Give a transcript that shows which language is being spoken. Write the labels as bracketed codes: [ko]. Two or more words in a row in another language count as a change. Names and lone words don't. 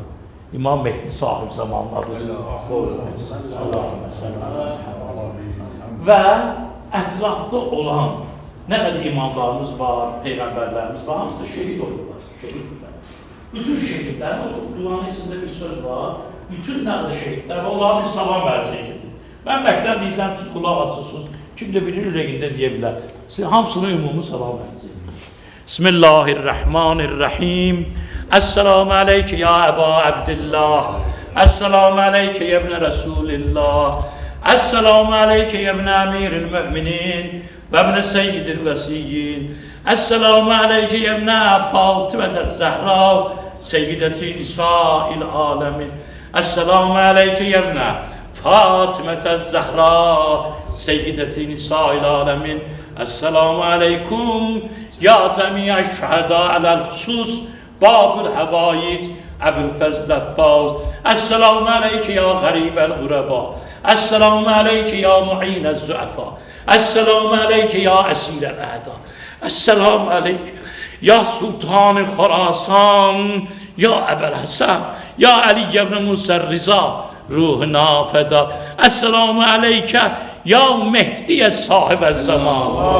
[az] İmam Mehdi sahib zamanın adıdır. Və ətrafda olan nə qədər imamlarımız var, peyğəmbərlərimiz var, hamısı da şehid olurlar. Bütün şehidlərin, o duanın içində bir söz var, bütün nə qədər şehidlər var, onların bir salam verəcəkdir. Mən bəkdən deyəcəm, siz qulaq açırsınız, kim də bilir, ürəyində deyə bilər. Hamısına ümumi salam verəcək. [ar] Bismillahirrahmanirrahim. السلام عليك يا أبا عبد الله. السلام عليك يا ابن رسول الله. السلام عليك يا ابن أمير المؤمنين. وابن سيد الوسيين السلام عليك يا ابن فاطمة الزهراء سيدة نساء العالمين السلام عليك يا ابن فاطمة الزهراء سيدة نساء العالمين السلام عليكم يا جميع الشهداء على الخصوص باب الحوائج أبو الفضل عباس السلام عليك يا غريب الغرباء السلام عليك يا معين الضعفاء. السلام عليك يا أسير الأعداء. السلام عليك يا سلطان خراسان، يا أبا الحسن، يا علي بن موسى الرضا, [az] ruhuna feda. [ar] السلام عليك يا مهدي صاحب الزمان.